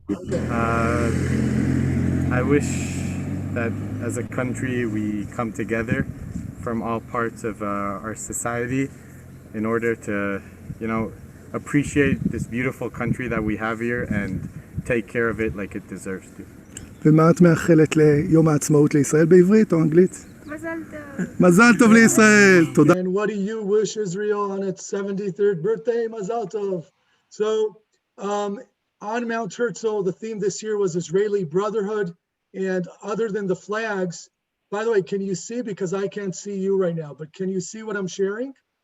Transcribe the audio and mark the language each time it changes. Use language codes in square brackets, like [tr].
[en] Okay. I wish that as a country we come together from all parts of our society in order to, appreciate this beautiful country that we have here and take care of it like it deserves to. [he] ומה את מאחלת ליום העצמאות לישראל בעברית או אנגלית? מזל טוב. מזל טוב לישראל. תודה. [en] And what do you wish Israel on its 73rd birthday? Mazal tov. So on Mount Herzl, the theme this year was Israeli brotherhood. And other than the flags, by the way, can you see? Because I can't see you right now, but can you see what I'm sharing?